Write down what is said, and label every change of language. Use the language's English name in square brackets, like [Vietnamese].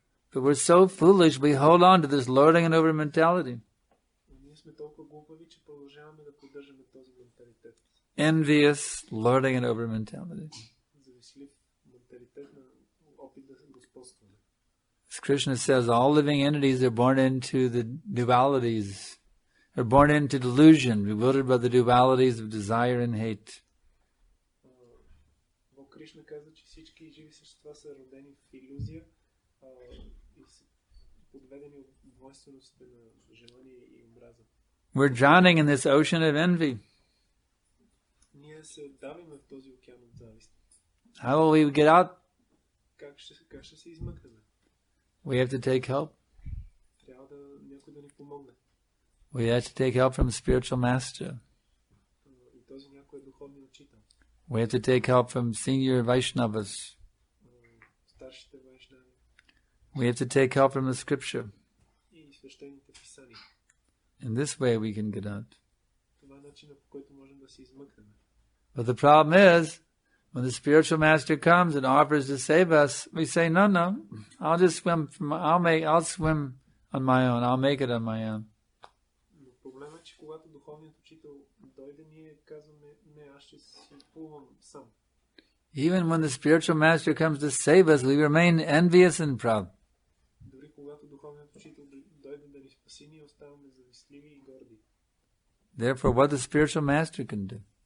[English] But we're so foolish, we hold on to this lording and over mentality. [Bulgarian] Ние сме толкова глупави, че продължаваме да поддържаме този менталитет. [English] Envious, lording and over mentality. [Bulgarian] Завистлив менталитет на опит да господстваме. [English] As Krishna says, all living entities are born into the dualities, are born into delusion, bewildered by the dualities of desire and hate. [Bulgarian] Кришна каза, че всички живи същества са родени в илюзия и са подведени от двойствеността на желание и омраза. [English] We're drowning in this ocean of envy. [Bulgarian] Ние се давиме в този океан от завист. [English] How will we get out? [Bulgarian] Как ще се измъкнем? [English] We have to take help. [Bulgarian] Трябва някой да ни помогне. [English] We have to take help from spiritual master. [Bulgarian] И този някой е духовен учител. [English] We have to take help from senior Vaishnavas. [Bulgarian] Старшите вайшнави. [English] We have to take help from the scripture. [Bulgarian] И свещените писания. [English] In this way we can get out. [Bulgarian] Това е начинът, по който можем да се измъкнем. [English] But the problem is, when the spiritual master comes and offers to save us, we say, no, I'll swim on my own. I'll make it on my own. [Bulgarian] Но проблемът е, че когато духовният учител дойде, ние казваме, не, аз ще си плувам сам. [English] Even when the spiritual master comes to save us, we remain envious and proud. [Bulgarian] Дори когато духовният учител дойде да ни спаси, ние оставаме завистливи и горди. [English] Therefore, what the spiritual master can do?